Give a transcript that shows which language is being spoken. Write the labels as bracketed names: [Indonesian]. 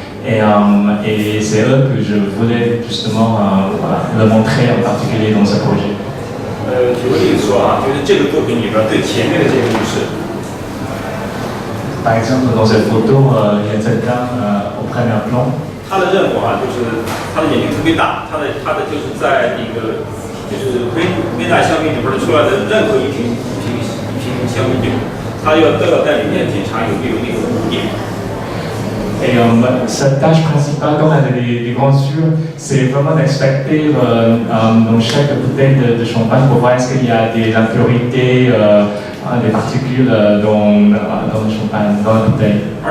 [French] Et c'est eux que je voulais justement le montrer en particulier dans ce projet. [Chinese] 举个例子说啊，就是这个作品里边最前面的这个女士。 [French] Par exemple, dans cette photo, il y a cette dame au premier plan. [Chinese] 她的任务啊，就是她的眼睛特别大，她的就是在那个就是微纳香槟里边出来的任何一瓶香槟酒，她都要在里面检查有没有那个污点。 [French] Et sa tâche principale, comme elle a des grands yeux, c'est vraiment d'inspecter dans chaque bouteille de champagne pour voir est-ce qu'il y a des impuretés, des particules dans le champagne, dans la bouteille.